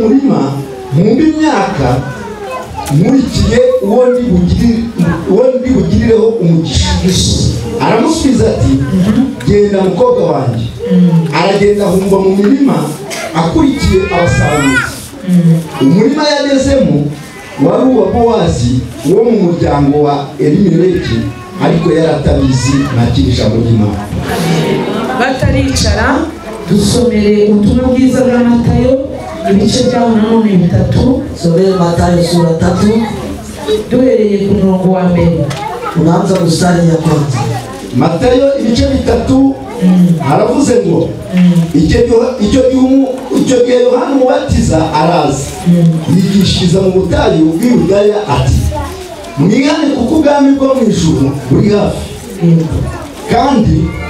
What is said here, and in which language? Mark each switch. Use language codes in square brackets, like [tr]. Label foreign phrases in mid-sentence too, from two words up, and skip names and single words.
[rw] murima mumbe imyaka nkurikiye uwo ndi bugirireho umugisha aramusubiza ati genda mukobwa wanjye aragenda ahumba mu mirima akurikiye abasaruzi umurima yagezemo wari uwa Bowazi wo mu muryango wa Elimeleki ariko yari atabizi ntakiri ijambo ry'Imana bataricara dusomere ubutumwa bwiza bwa Matayo ibice byaho nanone 3 [sw] someni Matayo sura 3 [rw] duhereye ku murongo wa mbere [sw] unaanza mstari ya kwanza [rw] Matayo ibice 3 haravuze ngo icyo gihe Yohana umubatiza araza yigishiriza mu butayu bw'i Yudaya ati mwihane kuko ubwami bwo mu ijuru buri hafi kandi